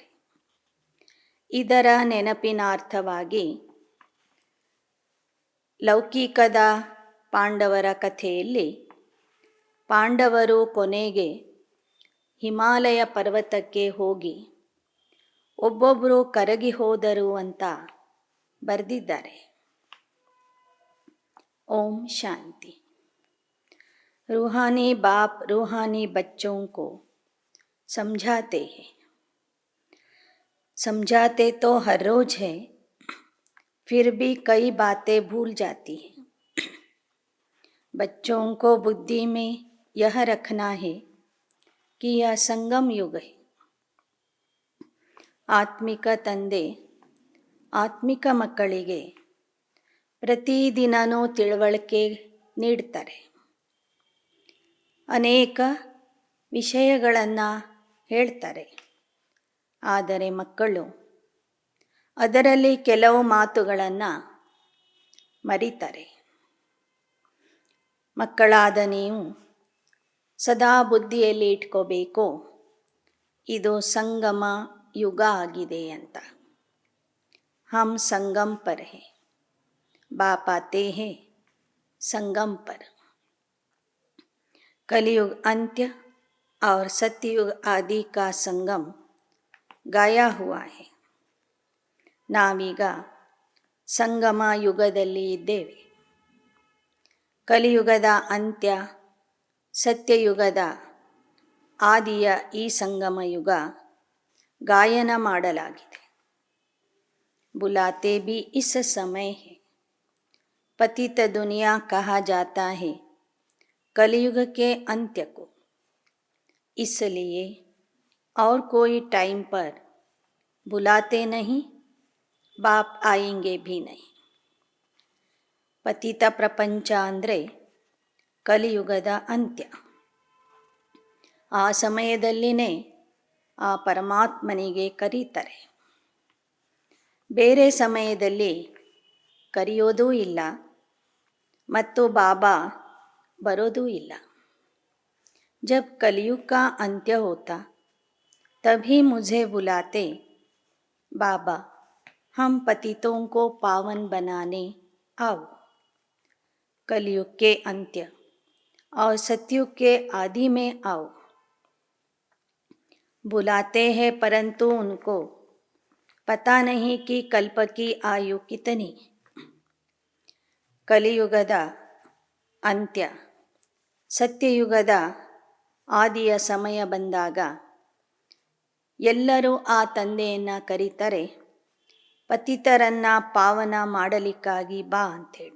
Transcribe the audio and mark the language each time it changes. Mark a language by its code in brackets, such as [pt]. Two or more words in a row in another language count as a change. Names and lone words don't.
[kn] ಇದರ ನೆನಪಿನಾರ್ಥವಾಗಿ ಲೌಕಿಕದ ಪಾಂಡವರ ಕಥೆಯಲ್ಲಿ ಪಾಂಡವರು ಕೊನೆಗೆ ಹಿಮಾಲಯ ಪರ್ವತಕ್ಕೆ ಹೋಗಿ ಒಬ್ಬೊಬ್ಬರು ಕರಗಿ ಹೋದರು ಅಂತ ಬರೆದಿದ್ದಾರೆ. ಓಂ ಶಾಂತಿ. [hi] रूहानी बाप रूहानी बच्चों को समझाते हैं. समझाते तो हर रोज है, फिर भी कई बातें भूल जाती हैं. बच्चों को बुद्धि में यह रखना है कि यह संगम युग है. [kn] ಆತ್ಮಿಕ ತಂದೆ ಆತ್ಮಿಕ ಮಕ್ಕಳಿಗೆ ಪ್ರತಿದಿನವೂ ತಿಳುವಳಿಕೆ ನೀಡ್ತಾರೆ. ಅನೇಕ ವಿಷಯಗಳನ್ನು ಹೇಳ್ತಾರೆ. ಆದರೆ ಮಕ್ಕಳು ಅದರಲ್ಲಿ ಕೆಲವು ಮಾತುಗಳನ್ನು ಮರೀತಾರೆ. ಮಕ್ಕಳಾದ ನೀವು ಸದಾ ಬುದ್ಧಿಯಲ್ಲಿ ಇಟ್ಕೋಬೇಕು, ಇದು ಸಂಗಮ ಯುಗ ಆಗಿದೆ ಅಂತ. [hi] हम संगम पर है, बाप आते है संगम पर. कलयुग अंत्य और सत्ययुग आदि का संगम गाया हुआ है. [kn] ನಾವೀಗ ಸಂಗಮ ಯುಗದಲ್ಲಿ ಇದ್ದೇವೆ. ಕಲಿಯುಗದ ಅಂತ್ಯ, ಸತ್ಯಯುಗದ ಆದಿಯ ಈ ಸಂಗಮ ಯುಗ ಗಾಯನ ಮಾಡಲಾಗಿದೆ. [hi] बुलाते भी इस समय है. पतित दुनिया कहा जाता है कलयुग के अंत्य को. इसलिए और कोई टाइम पर बुलाते नहीं, बाप आएंगे भी नहीं. [kn] ಪತಿತ ಪ್ರಪಂಚ ಅಂದರೆ ಕಲಿಯುಗದ ಅಂತ್ಯ. ಆ ಸಮಯದಲ್ಲಿನೇ ಆ ಪರಮಾತ್ಮನಿಗೆ ಕರೀತಾರೆ. ಬೇರೆ ಸಮಯದಲ್ಲಿ ಕರೆಯೋದೂ ಇಲ್ಲ ಮತ್ತು ಬಾಬಾ ಬರೋದೂ ಇಲ್ಲ. [hi] जब कलयुग का अंत्य होता तभी मुझे बुलाते, बाबा हम पतितों को पावन बनाने आओ। कलयुग के अंत्य और सतयुग के आदि में आओ। बुलाते हैं परंतु उनको पता नहीं कि कल्प की आयु कितनी। [kn] ಕಲಿಯುಗದ ಅಂತ್ಯ ಸತ್ಯಯುಗದ ಆದಿಯ ಸಮಯ ಬಂದಾಗ ಎಲ್ಲರೂ ಆ ತಂದೆಯನ್ನು ಕರೀತಾರೆ, ಪತಿತರನ್ನು ಪಾವನ ಮಾಡಲಿಕ್ಕಾಗಿ ಬಾ ಅಂಥೇಳಿ.